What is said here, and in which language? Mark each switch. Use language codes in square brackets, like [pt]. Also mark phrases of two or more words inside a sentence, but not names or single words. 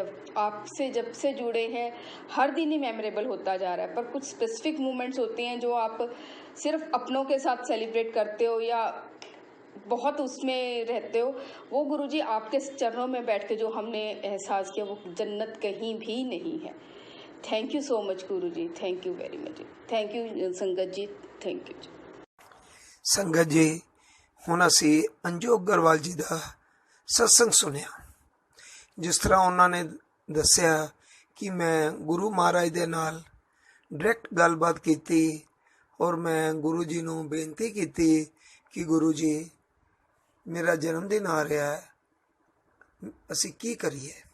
[hi] आपसे जब से जुड़े हैं हर दिन ही मेमोरेबल होता जा रहा है, पर कुछ [en] specific moments [hi] होते हैं जो आप सिर्फ अपनों के साथ सेलिब्रेट करते हो या बहुत उसमें रहते हो। वो गुरुजी आपके चरणों में बैठ के जो हमने एहसास किया वो जन्नत कहीं भी नहीं है। [en] thank you so much गुरुजी, thank you very much. thank you संगत जी, thank you जी। [pa] ਸੰਗਤ ਜੀ, ਹੁਣ ਅਸੀਂ ਅੰਜੂ ਅਗਰਵਾਲ ਜੀ ਦਾ ਸਤਸੰਗ ਸੁਣਿਆ। ਜਿਸ ਤਰ੍ਹਾਂ ਉਹਨਾਂ ਨੇ ਦੱਸਿਆ ਕਿ ਮੈਂ ਗੁਰੂ ਮਹਾਰਾਜ ਦੇ ਨਾਲ ਡਾਇਰੈਕਟ ਗੱਲਬਾਤ ਕੀਤੀ ਔਰ ਮੈਂ ਗੁਰੂ ਜੀ ਨੂੰ ਬੇਨਤੀ ਕੀਤੀ ਕਿ ਗੁਰੂ ਜੀ ਮੇਰਾ ਜਨਮ ਦਿਨ ਆ ਰਿਹਾ ਹੈ, ਅਸੀਂ ਕੀ ਕਰੀਏ।